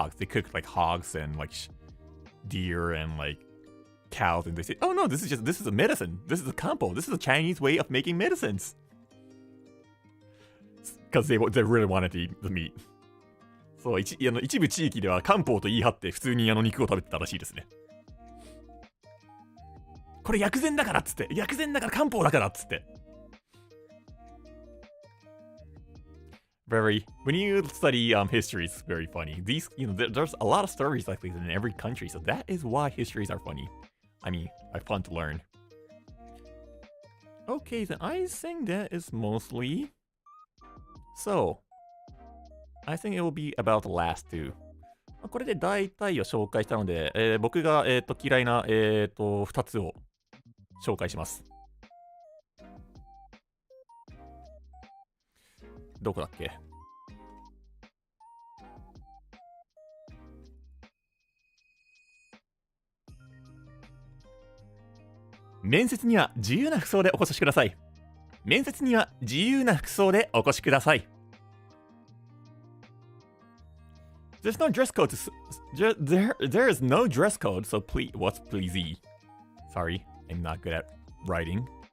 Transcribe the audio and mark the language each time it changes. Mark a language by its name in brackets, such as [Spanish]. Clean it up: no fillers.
[English] They cooked like hogs and like deer and like cows, and they said, oh no, this is a medicine. This is a kampo. This is a Chinese way of making medicines. Because they really wanted to eat the meat. [Japanese] そう、一部地域では漢方と言い張って普通に肉を食べてたらしいですね。これ薬膳だからっつって、薬膳だから漢方だからっつって。 [English] When you study history, it's very funny. These, there's a lot of stories like this in every country, so that is why histories are funny. I mean, are fun to learn. Okay, then I think that is mostly. So, I think it will be about the last two. [Japanese] これで大体を紹介したので、僕が、嫌いな、2つを紹介します。どこだっけ？面接には自由な服装でお越しください。面接には自由な服装でお越しください。 [English] There's no dress code. There is no dress code, so please, what's pleasey? Sorry, I'm not good at writing.